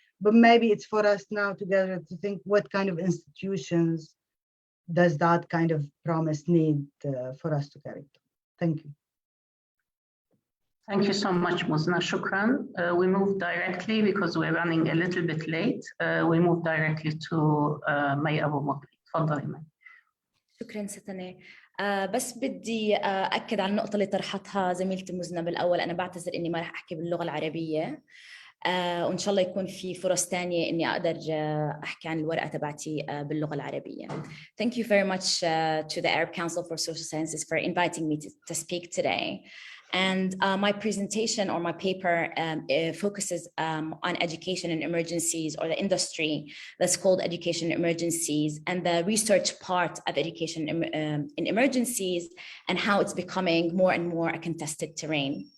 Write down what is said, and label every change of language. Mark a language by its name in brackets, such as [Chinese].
[English] But maybe it's for us now together to think what kind of institutions does that kind of promise need for us to carry? Thank you. Thank you so much, Muzna. Shukran. We move directly, because we're running a little bit late, we move directly to May Abu Mokri. [Arabic] تفضلي مي. شكرا ستنا. بس بدي أكد على النقطة اللي طرحتها زميلتي مزنة بالأول. أنا بعتذر إني ما رح أحكي باللغة العربية، وإن شاء الله يكون في فرص تانية إني أقدر أحكي عن الورقة تبعتي باللغة العربية. [English] Thank you very much to the Arab Council for Social Sciences for inviting me to speak today. And my presentation or my paper focuses on education and emergencies, or the industry that's called education emergencies, and the research part of education in emergencies, and how it's becoming more and more a contested terrain.